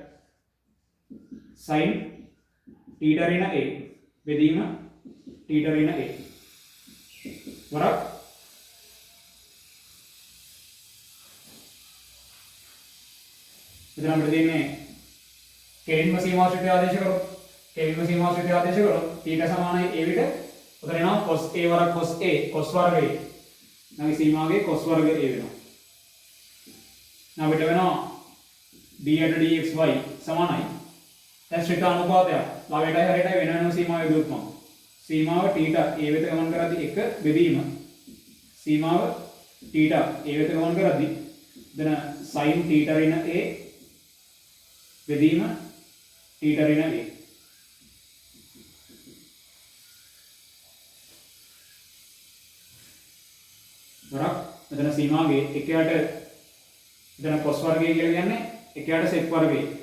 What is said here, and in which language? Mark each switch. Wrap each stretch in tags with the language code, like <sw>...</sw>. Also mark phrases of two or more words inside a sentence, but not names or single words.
<en>sin theta</en> <si>ඍණ a බෙදීම theta ඍණ a වරක් මෙතන අපිට දෙන්නේ කෙලින්ම සීමාශ්‍රිතය ආදේශ කරොත් theta සමානයි a විට උතන එනවා</si> <en>cos a</en> <si>වරක්</si> <en>cos a cos</en> <si>වර්ගය නැගේ සීමාවේ cos වර්ග a වෙනවා. now අපිට වෙනවා d යට dxy සමානයි දැන් ශ්‍රිත අනුපාතයක් ලවයටයි හරියටයි වෙන වෙනම සීමාව යොදුවොත් මම සීමාව theta a වෙත ගමන් කරද්දී 1 බෙදීම සීමාව theta a වෙත ගමන් කරද්දී දෙන</si> <en>sin theta</en> <si>ඍණ a බෙදීම theta ඍණ a වරක් මෙතන සීමාවේ එකයට මෙතන cos වර්ගය කියලා කියන්නේ එකයට sec වර්ගය.</si>